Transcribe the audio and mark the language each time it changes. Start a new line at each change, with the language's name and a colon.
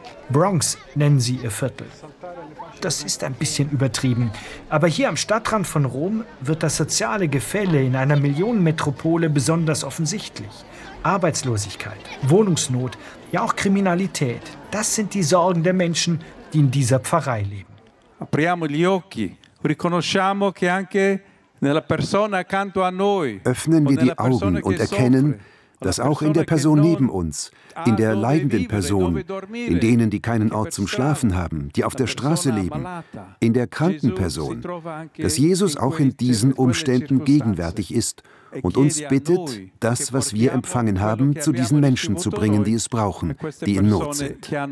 German: Bronx nennen sie ihr Viertel. Das ist ein bisschen übertrieben, aber hier am Stadtrand von Rom wird das soziale Gefälle in einer Millionenmetropole besonders offensichtlich. Arbeitslosigkeit, Wohnungsnot, ja auch Kriminalität, das sind die Sorgen der Menschen, die in dieser Pfarrei leben.
Italian: Apriamo gli occhi, riconosciamo che anche nella persona accanto a noi.
German: Öffnen wir die Augen und erkennen, dass auch in der Person neben uns, in der leidenden Person, in denen, die keinen Ort zum Schlafen haben, die auf der Straße leben, in der kranken Person, dass Jesus auch in diesen Umständen gegenwärtig ist und uns bittet, das, was wir empfangen haben, zu diesen Menschen zu bringen, die es brauchen, die in Not sind.